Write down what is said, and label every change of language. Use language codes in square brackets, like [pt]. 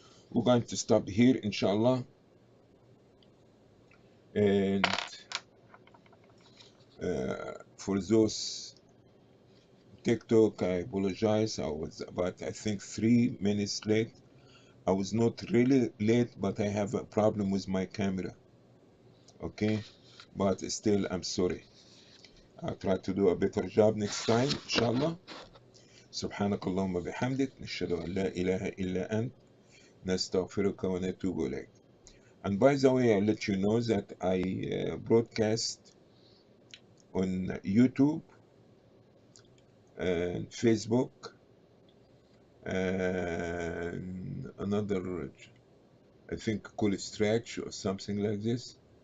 [en] We're going to stop here, inshallah, and for those TikTok, I apologize. I was about, I think, 3 minutes late. I was not really late, but I have a problem with my camera. Okay, but still, I'm sorry. I'll try to do a better job next time, inshallah. [ar] سبحانك اللهم بحمدك نشهد أن لا إله إلا أنت نستغفرك ونتوب إليك. [en] And by the way, I'll let you know that I broadcast on YouTube and Facebook and another, I think, call it Stretch or something like this.